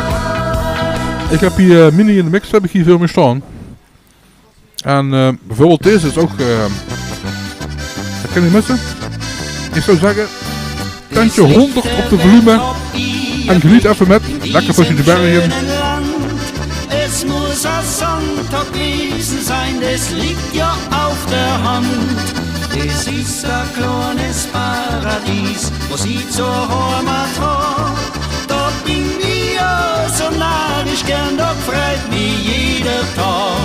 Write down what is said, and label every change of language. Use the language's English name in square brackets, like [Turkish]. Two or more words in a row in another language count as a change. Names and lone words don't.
[Dutch] Ik heb hier mini in de mix, heb ik hier veel meer staan. En bijvoorbeeld deze is ook, dat kan je missen. Ik zou zeggen, tandje 100 op de volume en geniet even met, lekker tussen de bergen. [German] Es muss ein Sonntag gewesen sein, das liegt ja auf der Hand. Es ist ein kleines Paradies, wo sie zur Heimat hat. Da bin ich ja so narrisch gern, da freut mich jeder Tag.